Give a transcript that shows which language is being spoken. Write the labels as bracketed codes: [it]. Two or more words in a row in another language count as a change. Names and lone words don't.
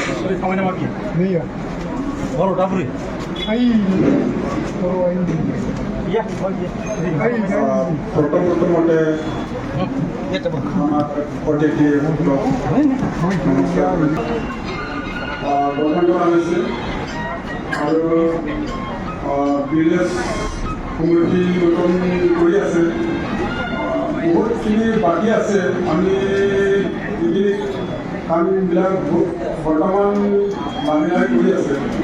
[as] Kamane maki. Niya. Baro dapuri. Ay. Baro ay. Yeah. Ay. প্রথমে আমার ওটিটি গঠন কৰা হৈছে আৰু বিজনেছ কমিটি গঠন কৰি আছে বহুতখিনি বাকী আছে আমি যিখিনি কামবিলাক বৰ্তমান মানুহে কৰি আছে